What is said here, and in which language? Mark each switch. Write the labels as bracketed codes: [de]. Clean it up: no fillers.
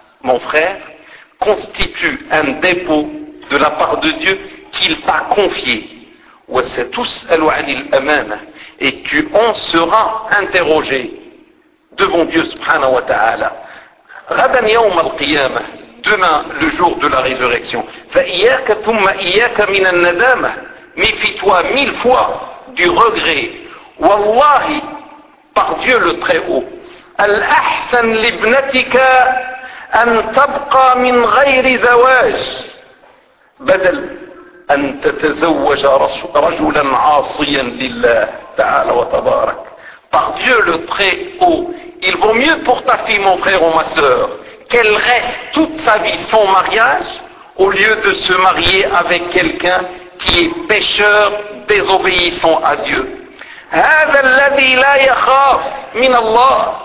[fr] Mon frère constitue un dépôt de la part de Dieu qu'il t'a confié. [ar] وستسأل عن الأمانة. [fr] Et tu en seras interrogé devant Dieu [ar] سبحانه وتعالى. غدا يوم القيامة. [fr] Demain le jour de la résurrection. [ar] فإياك ثم إياك من الندامة. [fr] Méfie-toi mille fois du regret. والله par Dieu le très haut. [ar] الأحسن لابنتك أن تبقى من غير زواج بدل أن تتزوج رجلا عاصيا لله تعالى وتبارك. [fr] Par Dieu le très haut, il vaut mieux pour ta fille, mon frère ou ma sœur, qu'elle reste toute sa vie sans mariage au lieu de se marier avec quelqu'un qui est pécheur désobéissant à Dieu. [ar] هذا الذي لا يخاف من الله.